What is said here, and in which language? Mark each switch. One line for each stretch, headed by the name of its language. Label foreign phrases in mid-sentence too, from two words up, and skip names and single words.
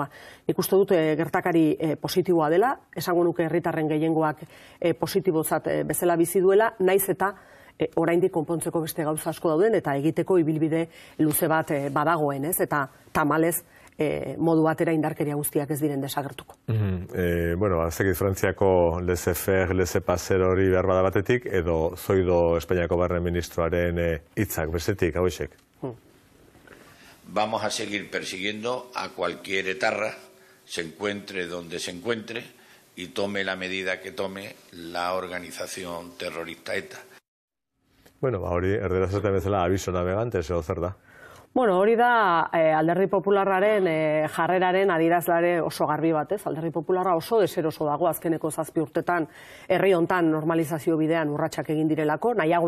Basque: Nik uste dut gertakari positiboa dela, esango nuke herritarren gehiengoak positibozat bezala bizi duela, naiz eta oraindik konpontzeko beste gauza asko dauden eta egiteko ibilbide luze bat badagoen, ez? Eta tamalez modu batera indarkeria guztiak ez diren desagertuko. Zekit Frantziako
French: laissez-faire, laissez-passer
Basque: hori behar bada batetik, edo Zoido Espainiako barne ministroaren hitzak bestetik, hauexek?
Spanish: Vamos a seguir persiguiendo a cualquier etarra, se encuentre donde se encuentre y tome la medida que tome la organización terrorista ETA.
Basque: Hori erderaz eta bezala
Spanish: aviso navegantes
Basque: edo zer da? Hori da Alderdi Popularraren jarreraren adierazle oso garbi bat, ez? Alderdi Popularra oso deseroso dago azkeneko 7 urtetan herri hontan normalizazio bidean urratsak egin direlako, nahiago